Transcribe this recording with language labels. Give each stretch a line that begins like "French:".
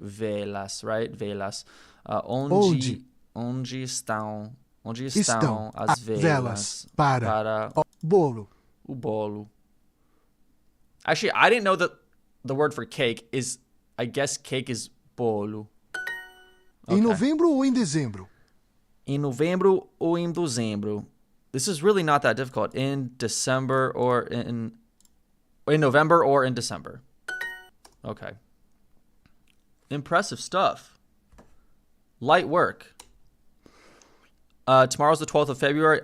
Portuguese: Velas, right? Velas. Onde estão as velas para o bolo? O bolo.
English: Actually, I didn't know that the word for cake is, I guess cake is bolo.
Portuguese: Em novembro ou em dezembro? Em novembro ou em dezembro.
English: This is really not that difficult. In December or in November or in December. Okay. Impressive stuff. Light work. Tomorrow's the 12th of February.